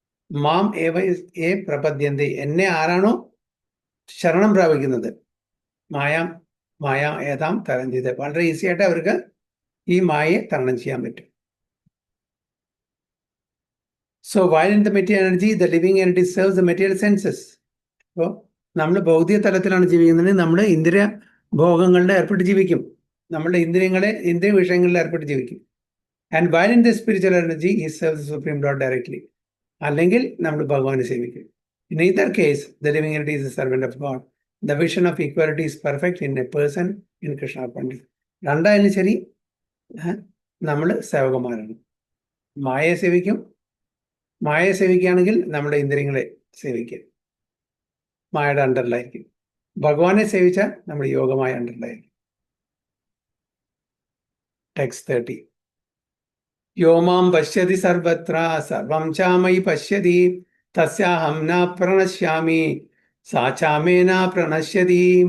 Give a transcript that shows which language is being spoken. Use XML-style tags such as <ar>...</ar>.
<sa>മാം ഏ പ്രപദ്യന്തി,</sa> <ml>എന്നെ ആരാണോ ശരണം പ്രാപിക്കുന്നത് മായ ഏതാം തരണം ചെയ്ത് വളരെ ഈസി ആയിട്ട് അവർക്ക് ഈ മായയെ തരണം ചെയ്യാൻ പറ്റും.</ml> <en>So while in the material energy, the living entity serves the material senses.</en> <ml>അപ്പോൾ നമ്മൾ ഭൗതിക തലത്തിലാണ് ജീവിക്കുന്നത്, നമ്മൾ ഇന്ദ്രിയ ഭോഗങ്ങളുടെ ഏർപ്പെട്ട് ജീവിക്കും, നമ്മളുടെ ഇന്ദ്രിയ വിഷയങ്ങളിൽ ഏർപ്പെട്ട് ജീവിക്കും.</ml> <en>And while in the spiritual energy, he serves the Supreme Lord directly.</en> <ml>അല്ലെങ്കിൽ നമ്മൾ ഭഗവാനെ സേവിക്കും.</ml> <en>In either case, the living entity is a servant of God. The vision of equality is perfect in a person in Krishna Pandit.</en> <ml>രണ്ടായാലും ശരി നമ്മൾ സേവകന്മാരാണ്. മായയെ സേവിക്കുകയാണെങ്കിൽ നമ്മുടെ ഇന്ദ്രിയങ്ങളെ സേവിക്കുക, മായയുടെ അണ്ടറിലായിരിക്കും. ഭഗവാനെ സേവിച്ചാൽ നമ്മുടെ യോഗമായ അണ്ടറിലായിരിക്കും.</ml> <sa>ടെക്സ്റ്റ് 30. യോ മാം പശ്യതി സർവത്ര സർവം ചാമയി പശ്യതി തസ്യാഹം ന പ്രണശ്യാമി സാ ചാമേ ന പ്രണശ്യതി.</sa>